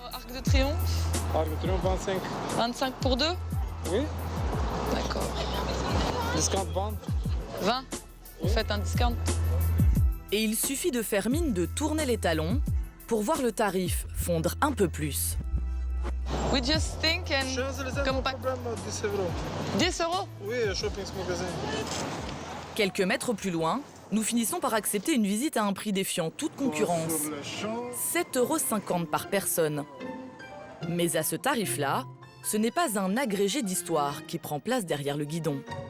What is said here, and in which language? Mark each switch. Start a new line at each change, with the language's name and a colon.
French: Arc de Triomphe, Arc de Triomphe 25. 25 pour 2? Oui. D'accord.
English: Discount 20.
French: 20? Vous faites un discount? Et il suffit de faire mine de tourner les talons pour voir le tarif fondre un peu plus.
English: We just think and come back.
French: 10 €. 10 €? Oui, shopping magasin. Quelques mètres plus loin, nous finissons par accepter une visite à un prix défiant toute concurrence. Sur le champ. 7,50 € par personne. Mais à ce tarif-là, ce n'est pas un agrégé d'histoire qui prend place derrière le guidon.